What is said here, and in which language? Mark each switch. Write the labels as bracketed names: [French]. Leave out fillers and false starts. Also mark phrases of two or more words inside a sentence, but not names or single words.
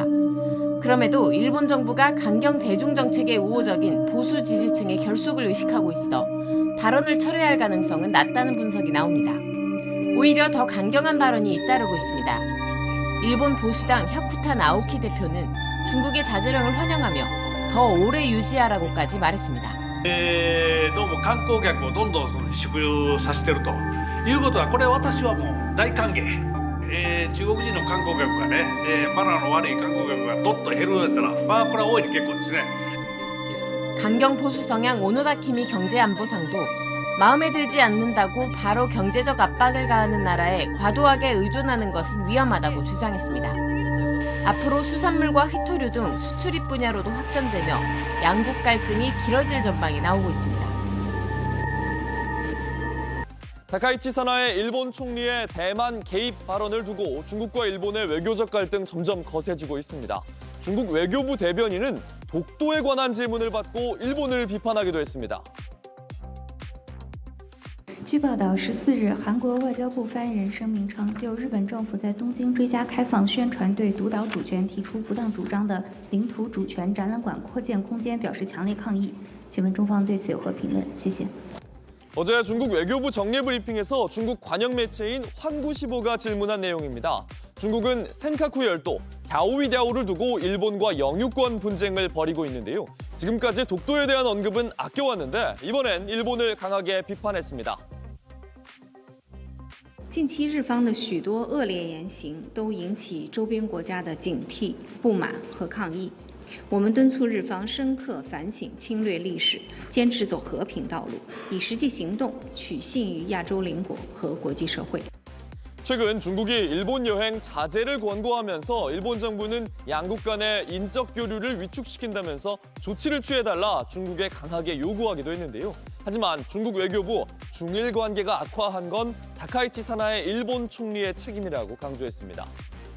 [Korean] 그럼에도 일본 정부가 강경 대중 정책에 우호적인 보수 지지층의 결속을 의식하고 있어 발언을 철회할 가능성은 낮다는 분석이 나옵니다. 오히려 더 강경한 발언이 잇따르고 있습니다. 일본 보수당 혁쿠타 나오키 대표는 중국의 자제령을 환영하며 더 오래 유지하라고까지 말했습니다. [Japanese] どうも観光客をどんどん縮させてるということはこれ私はもう大歓迎、中国人の観光客がね、マナーの悪い観光客がどっと減るんやったらまあこれは大いに結構ですね. [Korean] 강경 보수 성향 오노다키미 경제안보상도 마음에 들지 않는다고 바로 경제적 압박을 가하는 나라에 과도하게 의존하는 것은 위험하다고 주장했습니다. 앞으로 수산물과 희토류 등 수출입 분야로도 확장되며 양국 갈등이 길어질 전망이 나오고 있습니다. 다카이치 사나의 일본 총리의 대만 개입 발언을 두고 중국과 일본의 외교적 갈등 점점 거세지고 있습니다. 중국 외교부 대변인은 독도에 관한 질문을 받고 일본을 비판하기도 했습니다. [Chinese] 据报道，14日，韩国外交部发言人声明称，就日本政府在东京追加开放宣传对独岛主权提出不当主张的领土主权展览馆扩建空间表示强烈抗议。请问中方对此有何评论？谢谢。 [Korean] 어제 중국 외교부 정례 브리핑에서 중국 관영 매체인 환구시보가 질문한 내용입니다. 중국은 센카쿠 열도, 갸오위랴오를 두고 일본과 영유권 분쟁을 벌이고 있는데요. 지금까지 독도에 대한 언급은 아껴왔는데 이번엔 일본을 강하게 비판했습니다. [Chinese] 近期日方的许多恶劣言行都引起周边国家的警惕、不满和抗议。我们敦促日方深刻反省侵略历史，坚持走和平道路，以实际行动取信于亚洲邻国和国际社会。 [Korean] 최근 중국이 일본 여행 자제를 권고하면서 일본 정부는 양국 간의 인적 교류를 위축시킨다면서 조치를 취해달라 중국에 강하게 요구하기도 했는데요. 하지만 중국 외교부 중일 관계가 악화한 건 다카이치 사나의 일본 총리의 책임이라고 강조했습니다.